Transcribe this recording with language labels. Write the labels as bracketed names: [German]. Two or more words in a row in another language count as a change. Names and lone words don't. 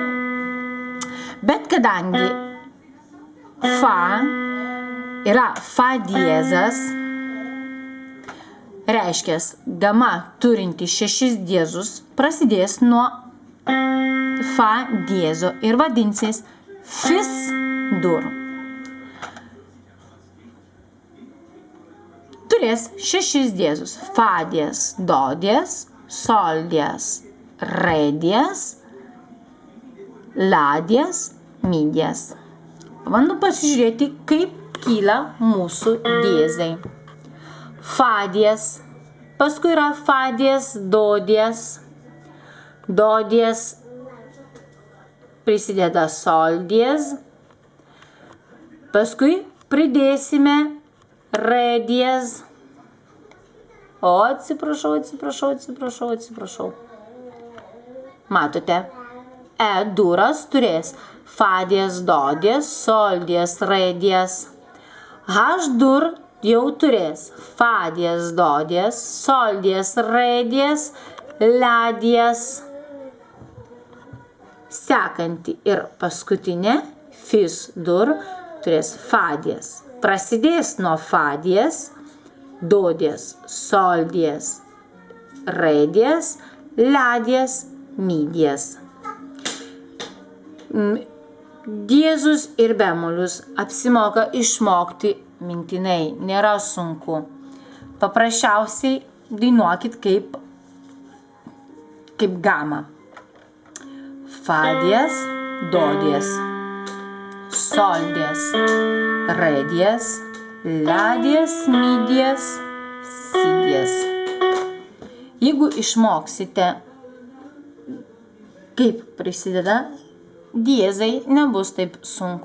[Lithuanian] Bet kadangi Fa yra Fa diezas, reiškia, gama turinti 6 diezus prasidės nuo Fa diezo ir vadinsis Fis-dur. Turės 6 diezus. Fa diez, Do diez, Sol diez, Re diez, La diez, Mi diez. Pabandom pasižiūrėti, kaip kyla mūsų diezai. Fa diez, paskui yra Fa diez, Do diez. Do diez prisideda Sol diez. Paskui pridėsime Re diez. O, atsiprašau. Matote? E-duras turės Fa diez, Do diez, Sol diez, Re diez. H-dur jau turės Fa diez, Do diez, Sol diez, Re diez, La diez. Sekanti ir paskutinė Fis-dur turės Fa diez. Prasidės nuo Fa diez, Do diez, Sol diez, Re diez, La diez, Mi diez. Diezus ir bemolius apsimoka išmokti mintinai, nėra sunku. Paprasčiausiai dainuokit kaip gamą. Fa diez, Do diez, Sol diez, Re diez, La diez, Mi diez, Si diez. Jeigu išmoksite, kaip prisideda diezai, nebus taip sunku.